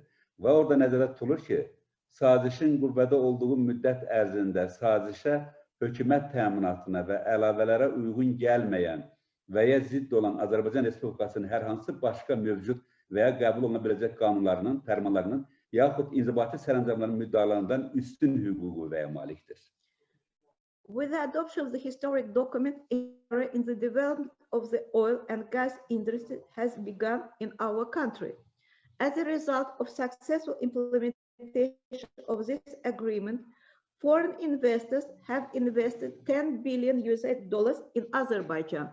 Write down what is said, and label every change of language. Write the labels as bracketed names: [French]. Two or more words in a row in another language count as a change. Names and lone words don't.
[Azerbaijani] Və orada nəzərdə tutulur ki, sazişin qüvvədə olduğu müddət ərzində sazişə hökumət təminatına və əlavələrə uyğun gəlməyən və ya zidd olan Azərbaycan Respublikasının hər hansı başqa mövcud və ya qəbul oluna biləcək qanunlarının, fərmanlarının yaxud inzibati sərəncamların müddəalarından üstün hüququ və ya malikdir. [English] With the adoption of the historic document, era in the development of the oil and gas industry has begun in our country. As a result of successful implementation of this agreement, foreign investors have invested $10 billion in Azerbaijan.